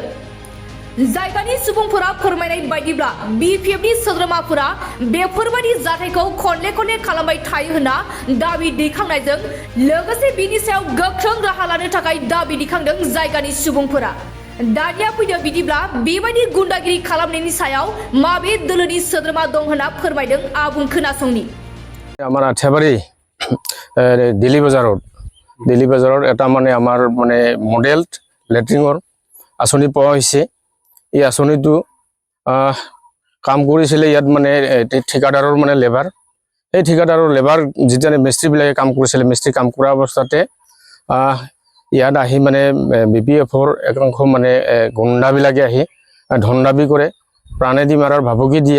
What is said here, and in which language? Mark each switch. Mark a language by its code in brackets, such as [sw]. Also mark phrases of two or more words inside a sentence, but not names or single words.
[brx] जायगानि सुबुंफोरा फोरमायनाय बायदिब्ला बिपिएफनि सोद्रोमाफोरा बेफोरबायदि जाथायखौ खनले खनले खालामबाय थायो होनना दाबि दैखांनायजों लोगोसे बिनि सायाव गोख्रों राहा लानो थाखाय दाबि दैखांदों जायगानि सुबुंफोरा। दानिया फैदों बिदिब्ला बेबायदि गुन्डागिरि खालामनायनि सायाव माबे दोलोनि सोद्रोमा दं होनना फोरमायदों आबुं खोनासंनि। [as] আমাৰ আঠিয়াবাৰী দিল্লী বজাৰত এটা মানে আমাৰ মানে মডেল লেট্ৰিনৰ আঁচনি পোৱা হৈছে। এই আঁচনিটো কাম কৰিছিলে ইয়াত মানে ঠিকাদাৰৰ মানে লেবাৰ, সেই ঠিকাদাৰৰ লেবাৰ যেতিয়া মিস্ত্ৰীবিলাকে কাম কৰিছিলে, মিস্ত্ৰী কাম কৰা অৱস্থাতে ইয়াত আহি মানে বিপিএফৰ একাংশ মানে গুণ্ডাবিলাকে আহি ধন দাবী কৰে, প্ৰাণেদি মাৰাৰ ভাবুকি দিয়ে।